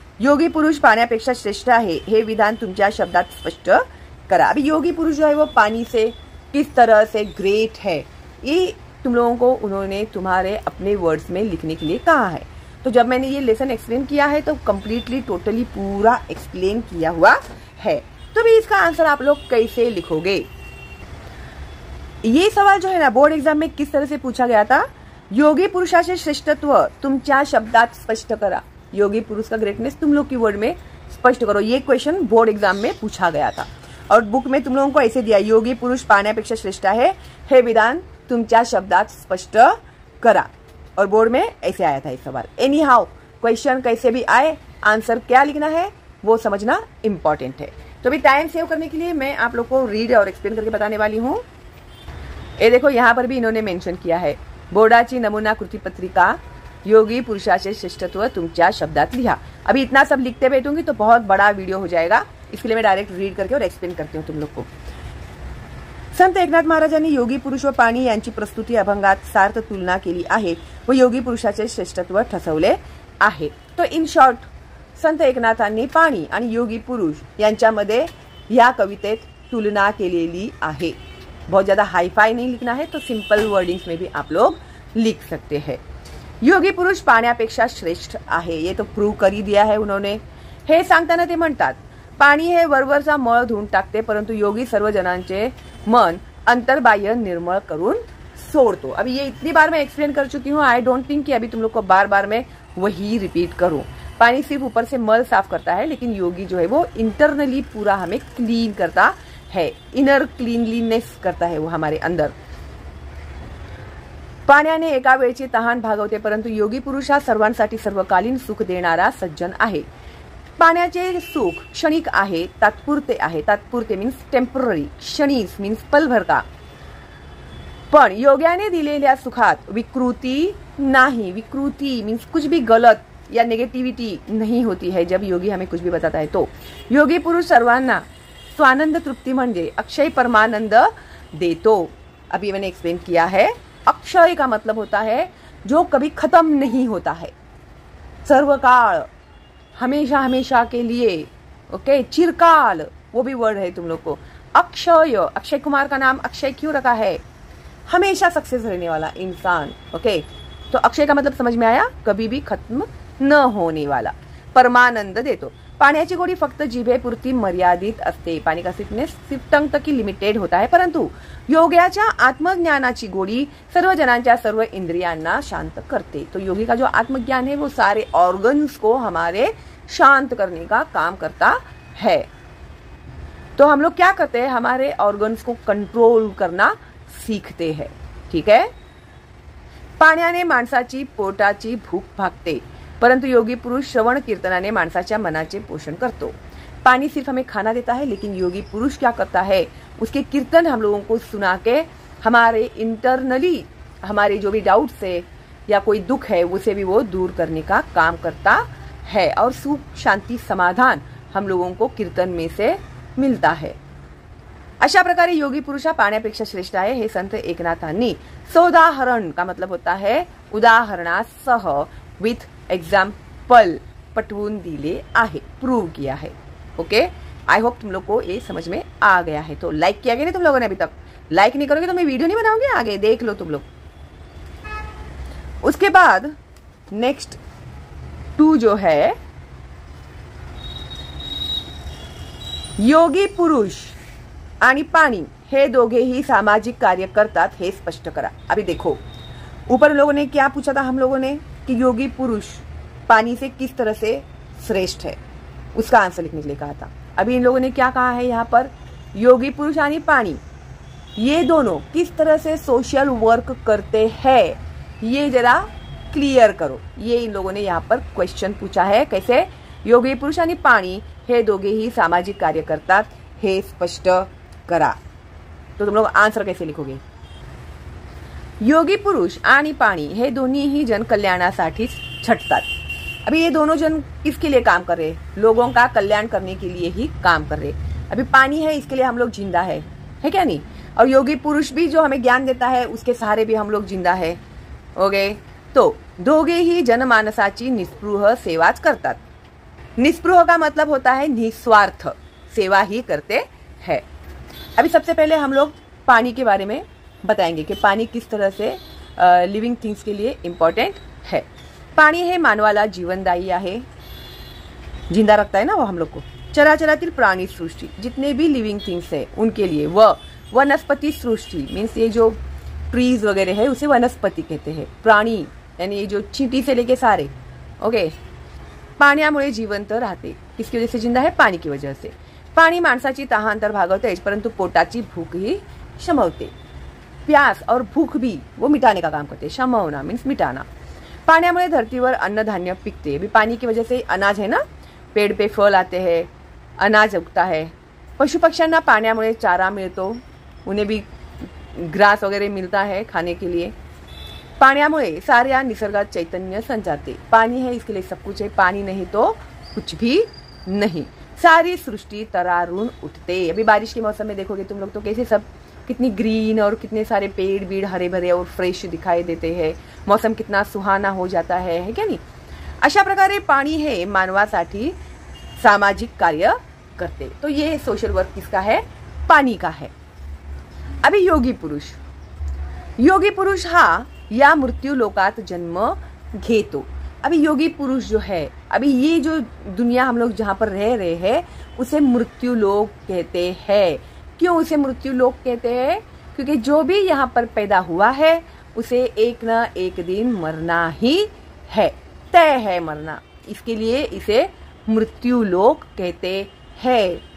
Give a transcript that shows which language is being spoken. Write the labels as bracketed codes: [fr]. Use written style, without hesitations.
[mr] योगी पुरुष पाण्यापेक्षा श्रेष्ठ आहे, हे विधान तुमच्या शब्दात स्पष्ट करा। [hi] अभी योगी पुरुष जो है वो पानी से किस तरह से ग्रेट है, ये तुम लोगों को उन्होंने तुम्हारे अपने वर्ड्स में लिखने के लिए कहा है। तो जब मैंने ये लेसन एक्सप्लेन किया है तो कंप्लीटली टोटली पूरा एक्सप्लेन किया हुआ है। तो भी इसका आंसर आप लोग कैसे लिखोगे? ये सवाल जो है ना बोर्ड एग्जाम में किस तरह से पूछा गया था? [mr] योगी पुरुषाचे श्रेष्ठत्व तुमच्या शब्दात स्पष्ट करा। योगी पुरुष का ग्रेटनेस तुम लोग की वर्ड में स्पष्ट करो। ये क्वेश्चन बोर्ड एग्जाम में पूछा गया था और बुक में तुम लोगों को ऐसे दिया, योगी पुरुष पाण्यापेक्षा श्रेष्ठ आहे, हे विधान तुमच्या शब्दात स्पष्ट करा। [hi] और बोर्ड में ऐसे आया था ये सवाल। एनी हाउ क्वेश्चन कैसे भी आए, आंसर क्या लिखना है वो समझना इंपॉर्टेंट है। तो अभी टाइम सेव करने के लिए मैं आप लोग को रीड और एक्सप्लेन करके बताने वाली हूँ। ये देखो यहाँ पर भी इन्होंने मेंशन किया है, [mr] बोर्डाची नमूना कृती पत्रिका योगी पुरुषाचे श्रेष्ठत्व तुमच्या शब्दात लिहा। [hi] अभी इतना सब लिखते बैठूंगी तो बहुत बड़ा वीडियो हो जाएगा, इसके लिए मैं डायरेक्ट रीड करके और एक्सप्लेन करती हूँ तुम लोग को। [mr] संत एकनाथ महाराजांनी योगी पुरुष व पाणी यांची प्रस्तुती अभंगात सार्थ तुलना केली आहे व योगी पुरुषाचे श्रेष्ठत्व ठसवले आहे। [hi] तो इन शॉर्ट [mr] संत एकनाथांनी पाणी आणि योगी पुरुष यांच्यामध्ये या कवितेत तुलना केलेली आहे। [hi] बहुत ज्यादा हाईफाई नहीं लिखना है, तो सिंपल वर्डिंग्स में भी आप लोग लिख सकते हैं। [mr] योगी पुरुष पाण्यापेक्षा श्रेष्ठ आहे, [hi] ये तो प्रूव्ह करी दिया है उन्होंने। [mr] हे सांगताना ते म्हणतात, पाणी हे वरवरचा मळ धुवून टाकते, परंतु योगी सर्व जनांचे मन अंतर्बाह्य निर्मळ करून सोडतो। [hi] अभी ये इतनी बार मैं एक्सप्लेन कर चुकी हूँ, [en] I don't think [hi] कि अभी तुम लोग को बार बार मैं वही रिपीट करूं। पानी सिर्फ ऊपर से मल साफ करता है, लेकिन योगी जो है वो इंटरनली पूरा हमें क्लीन करता है, इनर क्लीनलीनेस करता है वो हमारे अंदर। [mr] पाण्याने एका वेळची तहान भागवते, परंतु योगी पुरुष हा सर्वांसाठी सर्वकालीन सुख देणारा सज्जन आहे। पाण्याचे सुख क्षणिक आहे, तात्पुरते आहे। [hi] तात्पुरते मीन्स टेम्पररी, क्षणिक मीन्स पलभर का। [mr] पण योग्याने दिलेल्या सुखात विकृती नहीं। [hi] विकृति मीन्स कुछ भी गलत या नेगेटिविटी नहीं होती है जब योगी हमें कुछ भी बताता है तो। [mr] योगी पुरुष सर्वांना स्वानंद तृप्ति म्हणजे अक्षय परमानंद देतो। [hi] अभी मैंने एक्सप्लेन किया है, अक्षय का मतलब होता है जो कभी खत्म नहीं होता है, सर्वकाल, हमेशा हमेशा के लिए। ओके, चिरकाल वो भी वर्ड है तुम लोग को। अक्षय, अक्षय कुमार का नाम अक्षय क्यों रखा है? हमेशा सक्सेस रहने वाला इंसान। ओके, तो अक्षय का मतलब समझ में आया, कभी भी खत्म न होने वाला। [mr] परमानंद देतो। पाण्याची गोडी फक्त जिभेपुरती मर्यादित असते। [hi] पानी का स्वीटनेस सिर्फ टंग तक ही लिमिटेड होता है, [mr] परंतु योग्याच्या आत्मज्ञानाची गोडी सर्व जनांच्या सर्व इंद्रियांना शांत करते। [hi] तो योगी का जो आत्मज्ञान है वो सारे ऑर्गन्स को हमारे शांत करने का काम करता है। तो हम लोग क्या करते हैं, हमारे ऑर्गन्स को कंट्रोल करना सीखते हैं। ठीक है। [mr] पाण्याने माणसाची पोटाची भूक भागते, परंतु योगी पुरुष श्रवण कीर्तनाने माणसाच्या मनाचे पोषण करतो। [hi] पानी सिर्फ हमें खाना देता है, लेकिन योगी पुरुष क्या करता है, उसके कीर्तन हम लोगों को सुना के हमारे इंटरनली हमारे जो भी डाउट्स है या कोई दुख है उसे भी वो दूर करने का काम करता है, और सुख शांति समाधान हम लोगों को कीर्तन में से मिलता है। [mr] अशा प्रकारे योगी पुरुष हा पाण्यापेक्षा श्रेष्ठ आहे हे संत एकनाथांनी सोदाहरण [hi] का मतलब होता है [mr] उदाहरणासह [en] with example [mr] पटवून दिले आहे, [hi] प्रूव किया है। ओके, [en] I hope [hi] तुम लोग को ये समझ में आ गया है। तो लाइक किया गया नहीं तुम लोगों ने? अभी तक लाइक नहीं करोगे तो मैं वीडियो नहीं बनाऊंगी आगे, देख लो तुम लोग। उसके बाद नेक्स्ट 2 जो है, योगी पुरुष [mr] आणि पाणी हे दोघेही सामाजिक कार्य करतात हे स्पष्ट करा। [hi] अभी देखो, ऊपर लोगों ने क्या पूछा था हम लोगों ने कि योगी पुरुष पानी से किस तरह से श्रेष्ठ है, उसका आंसर लिखने के लिए कहा था। अभी इन लोगों ने क्या कहा है यहाँ पर, योगी पुरुष यानी पानी, ये दोनों किस तरह से सोशल वर्क करते हैं, ये जरा क्लियर करो। ये इन लोगों ने यहाँ पर क्वेश्चन पूछा है, कैसे, [mr] योगी पुरुष आणि पाणी हे दोघेही सामाजिक कार्य करतात हे स्पष्ट करा। [hi] तो तुम लोग आंसर कैसे लिखोगे, [mr] योगी पुरुष आणि पाणी हे दोन्हीही जन कल्याणासाठी झटतात। [hi] अभी ये दोनों जन किसके लिए काम कर रहे, लोगों का कल्याण करने के लिए ही काम कर रहे। अभी पानी है, इसके लिए हम लोग जिंदा है क्या नहीं, और योगी पुरुष भी जो हमें ज्ञान देता है उसके सहारे भी हम लोग जिंदा है। [mr] ओके, तो दोघेही जनमानसाची निस्पृह सेवाच करतात। [hi] निस्पृह का मतलब होता है निस्वार्थ सेवा ही करते हैं। अभी सबसे पहले हम लोग पानी के बारे में बताएंगे कि पानी किस तरह से लिविंग थिंग्स के लिए इम्पॉर्टेंट है। [mr] पाणी हे मानवाला जीवनदायी आहे, [hi] जिंदा रखता है ना वो हम लोग को। [mr] चराचरातील प्राणी सृष्टि [hi] जितने भी लिविंग थिंग्स है उनके लिए, वह वनस्पति सृष्टि मीन्स ये जो ट्रीज वगैरह है उसे वनस्पति कहते हैं। प्राणी यानी ये जो चींटी से लेके सारे, ओके, [mr] पाण्यामुळे जिवंत राहते। [hi] किसकी वजह से जिंदा है, पाणी की वजह से। [mr] पाणी माणसाची तहान तर भागवते परंतु पोटाची भूख ही शमवते। [hi] प्यास और भूख भी वो मिटाने का काम करते, शमवना मीन्स मिटाना। [mr] पाण्यामुळे धरतीवर अन्नधान्य पिकते। [hi] अभी पानी की वजह से अनाज है ना, पेड़ पे फल आते हैं, अनाज उगता है। [mr] पशु पक्ष्यांना पाण्यामुळे चारा मिळतो, [hi] उन्हें भी ग्रास वगैरह मिलता है खाने के लिए। [mr] पाण्यामुळे साऱ्या निसर्गात चैतन्य संचारते। [hi] पानी है इसके लिए सब कुछ है, पानी नहीं तो कुछ भी नहीं। [mr] सारी सृष्टि तरारून उठते। [hi] अभी बारिश के मौसम में देखोगे तुम लोग तो कैसे सब कितनी ग्रीन और कितने सारे पेड़ बीड़ हरे भरे और फ्रेश दिखाई देते हैं, मौसम कितना सुहाना हो जाता है क्या नहीं। [mr] अशा प्रकारे पाणी हे मानवासाठी सामाजिक कार्य करते। [hi] तो ये सोशल वर्क किसका है, पानी का है। [mr] अभी योगी पुरुष, योगी पुरुष हा या मृत्यु लोकात जन्म घेतो। [hi] अभी योगी पुरुष जो है, अभी ये जो दुनिया हम लोग जहाँ पर रह रहे हैं उसे मृत्यु लोक कहते हैं। क्यों उसे मृत्यु लोक कहते हैं, क्योंकि जो भी यहाँ पर पैदा हुआ है उसे एक ना एक दिन मरना ही है, तय है मरना, इसके लिए इसे मृत्यु लोक कहते हैं।